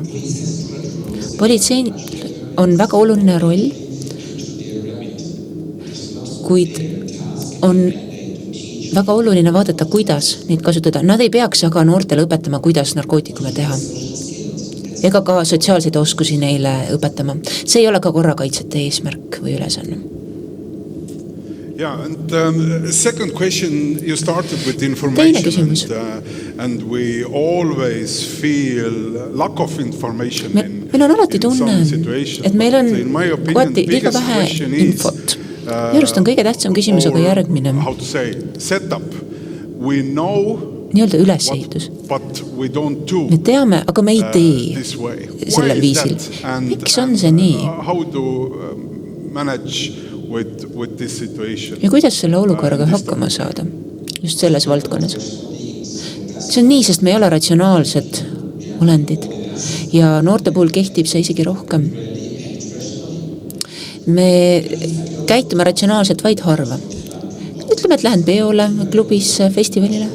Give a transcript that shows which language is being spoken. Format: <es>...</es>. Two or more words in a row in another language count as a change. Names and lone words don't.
<et>Politsei on väga oluline roll, kuid on väga oluline vaadata, kuidas neid kasutada. Nad ei peaks aga noortele õpetama, kuidas narkootikume teha. Ega ka sotsiaalseid oskusi neile õpetama. See ei ole ka korrakaitsjate eesmärk või ülesanne.</et> <en>Yeah, and second question, you started with information and we always feel lack of information</en> <et>meil on alati tunne, et meil on kohati liiga vähe infot. Järjest on kõige tähtsam küsimus, aga järgmine.</et> <en>How to say, setup. We know</en> <et>nii-öelda ülesehitus. Me teame, aga me ei tee sellel viisil. Miks on see nii?</et> <en>How to manage with this situation?</en> <et>Ja kuidas selle olukorraga hakkama saada? Just selles valdkonnas. See on nii, sest me ei ole ratsionaalsed olendid. Ja noorte puhul kehtib see isegi rohkem. Me käitume ratsionaalselt vaid harva. Ütleme, et lähen peole, klubisse, festivalile.</et>